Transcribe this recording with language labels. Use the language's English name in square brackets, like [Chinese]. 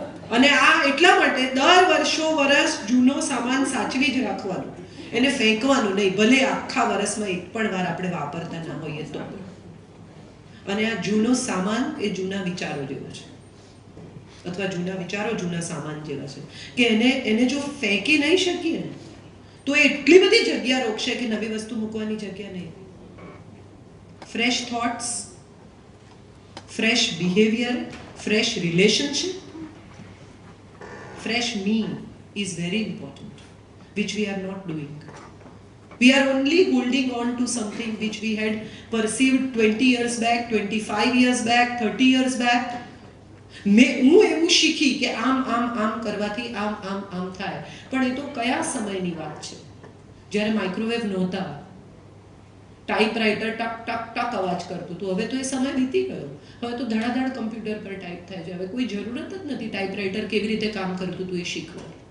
[Gujarati] અને આ એટલા માટે દર વર્ષ જૂનો સામાન સાચવી જ રાખવાનો, એને ફેંકવાનું નહીં, ભલે આખા વર્ષમાં એક પણ વાર આપણે વાપરતા ના હોઈએ તો. અને આ જૂનો સામાન એ જૂના વિચારો જેવો છે, અથવા જૂના વિચારો જૂના સામાન જેવા છે કે એને જો ફેંકી નહીં શકીએ ને તો એટલી બધી જગ્યા રોકશે કે નવી વસ્તુ મૂકવાની જગ્યા નહીં. [English] Fresh thoughts, fresh behaviour, fresh relationship, fresh me is very important, which we are not doing. We are only holding on to something which we had perceived 20 years back, 25 years back, 30 years back. [Gujarati] હું એવું શીખી કે આમ આમ આમ કરવાથી આમ આમ આમ થાય. પણ એ તો કયા સમયની વાત છે? જ્યારે માઇક્રોવેવ નહોતા, ટાઈપરાઇટર ટક ટક ટક અવાજ કરતું હતું. હવે તો એ સમય વીતી ગયો. હવે તો ધડાધડ કમ્પ્યુટર પર ટાઈપ થાય છે. હવે કોઈ જરૂરત જ નથી ટાઈપરાઇટર કેવી રીતે કામ કરતું હતું એ શીખવા.